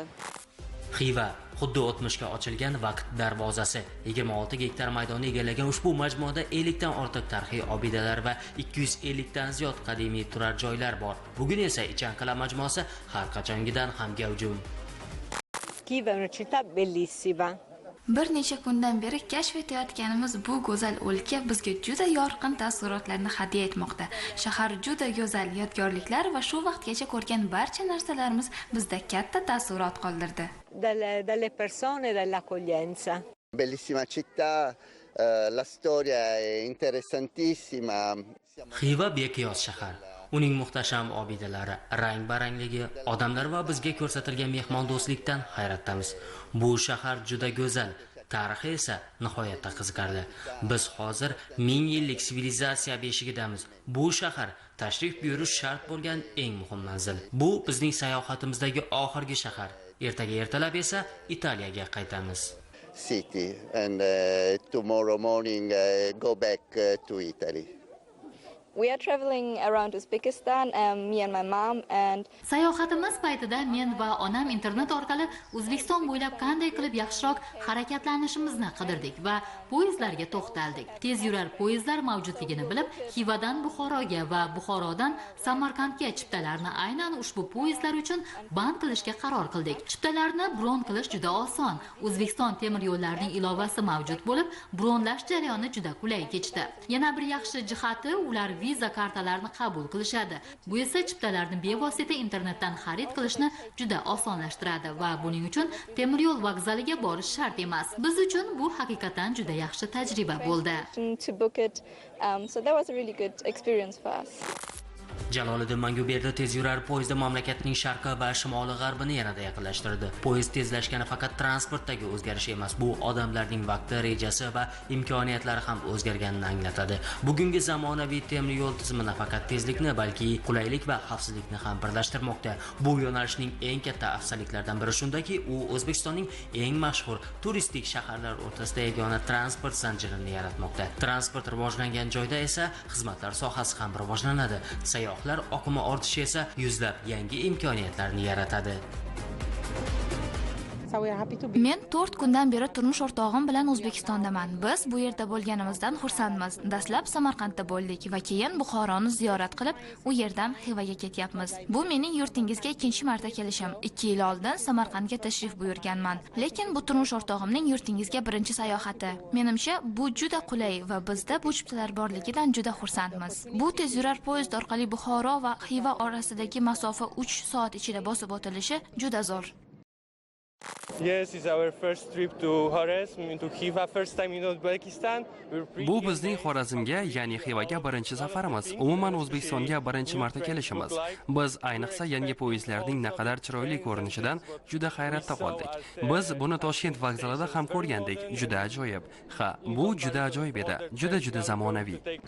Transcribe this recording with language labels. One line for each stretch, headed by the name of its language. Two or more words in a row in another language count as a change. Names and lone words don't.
Uzbek: Xiva xuddi o'tmishga ochilgan vaqt darvozasi. 26 gektar maydonni egallagan ushbu majmuada 50 dan ortiq tarixiy obidalar va 250 dan ziyod qadimiy turar joylar bor. Bugun esa Ichanqala majmuasi har qachongidan ham gavjum.
Italian: Xiva è una città bellissima.
Uzbek: Bir necha kundan beri kashf etayotganimiz bu go'zal o'lka bizga juda yorqin taassurotlarni hadya etmoqda. Shahar juda go'zal yodgorliklar va shu vaqtgacha ko'rgan barcha narsalarimiz bizda katta taassurot qoldirdi.
Italian: Dalle persone e dall'accoglienza. Bellissima città, la storia è interessantissima.
Uzbek: Xiva beqiyos shahar. Uning muhtasham obidalari, rang-barangligi, odamlar va bizga ko'rsatilgan mehmondo'stlikdan hayratdamiz. Bu shahar juda go'zal, tarixi esa nihoyatda qiziqarli. Biz hozir 1000 yillik sivilizatsiya beshigidamiz. Bu shahar tashrif buyurish shart bo'lgan eng muhim manzil. Bu bizning sayohatimizdagi oxirgi shahar. Ertaga ertalab esa Italiyaga qaytamiz.
English: City and tomorrow morning go back to Italy. We are traveling around Uzbekistan, me and my mom, and
Uzbek: Sayohatimiz paytida men va onam internet orqali O'zbekiston bo'ylab qanday qilib yaxshiroq harakatlanishimizni qidirdik va poyezdlarga to'xtaldik. Tez yurar poyezdlar mavjudligini bilib, Xivadan Buxoroga va Buxorodan Samarqandga chiptalarni aynan ushbu poyezdlar uchun band qilishga qaror qildik. Chiptalarni bron qilish juda oson. O'zbekiston temir yo'llarining ilovasi mavjud bo'lib, bronlash jarayoni juda qulay kechdi. Yana bir yaxshi jihati, ular viza kartalarini qabul qilishadi. Bu esa chiptalarni bevosita internetdan xarid qilishni juda osonlashtiradi va buning uchun temir yo'l vokzaliga borish shart emas. Biz uchun bu haqiqatan juda yaxshi tajriba bo'ldi.
English: to book it. So that was a really good experience for us.
Uzbek: Jaloliddin Manguberdi tez yurar poyezdi mamlakatning sharqi va shimoli g'arbini yanada yaqinlashtirdi. Poyezd tezlashgani faqat transportdagi o'zgarish emas, bu odamlarning vaqti, rejasi va imkoniyatlari ham o'zgarganini anglatadi. Bugungi zamonaviy temir yo'l tizimi nafaqat tezlikni, balki qulaylik va xavfsizlikni ham birlashtirmoqda. Bu yo'nalishning eng katta afzalliklaridan biri shundaki, u O'zbekistonning eng mashhur turistik shaharlar o'rtasida yagona transport zanjirini yaratmoqda. Transport rivojlangan joyda esa xizmatlar sohasi ham rivojlanadi. Sayyohlar oqimi ortishi esa yuzlab yangi imkoniyatlarni yaratadi.
English: So we are happy to be.
Uzbek: Men 4 kundan beri turmush o'rtog'im bilan O'zbekistondaman. Biz bu yerda bo'lganimizdan xursandmiz. Dastlab Samarqandda bo'ldik va keyin Buxoroni ziyorat qilib, u yerdan Xivaga ketyapmiz. Bu mening yurtingizga ikkinchi marta kelishim. 2 yil oldin Samarqandga tashrif buyurganman. Lekin bu turmush o'rtog'imning yurtingizga birinchi sayohati. Menimcha, bu juda qulay va bizda bu chiptalar borligidan juda xursandmiz. Bu tezyurar poyezd orqali Buxoro va Xiva orasidagi masofa 3 soat ichida bosib o'tilishi juda zo'r.
English: Yes, it's our first trip to Xorazm, to Xiva, first time in Uzbekistan.
Uzbek: Bu bizning Xorazmga, ya'ni Xivaga birinchi safarimiz. Umuman O'zbekistonga birinchi marta kelishimiz. Biz ayniqsa yangi poyezdlarning naqadar chiroyli ko'rinishidan juda hayratda qoldik. Biz buni Toshkent vokzalida ham ko'rgandik. Juda ajoyib. Ha, bu juda ajoyib edi. Juda zamonaviy.